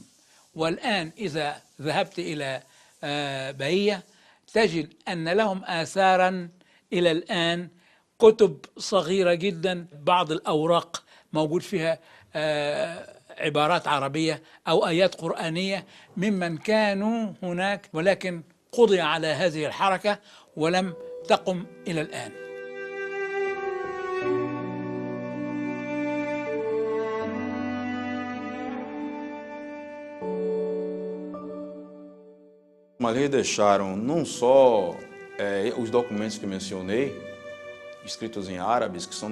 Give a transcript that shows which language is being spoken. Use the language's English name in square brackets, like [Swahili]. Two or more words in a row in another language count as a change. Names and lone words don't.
[Arabic] والآن إذا ذهبت إلى بهية تجد أن لهم آثارا إلى الآن، كتب صغيرة جدا، بعض الأوراق موجود فيها عبارات عربية أو آيات قرآنية ممن كانوا هناك، ولكن قضي على هذه الحركة ولم تقم إلى الآن. [Portuguese] Mas eles deixaram não só os documentos que mencionei, escritos em árabes, que são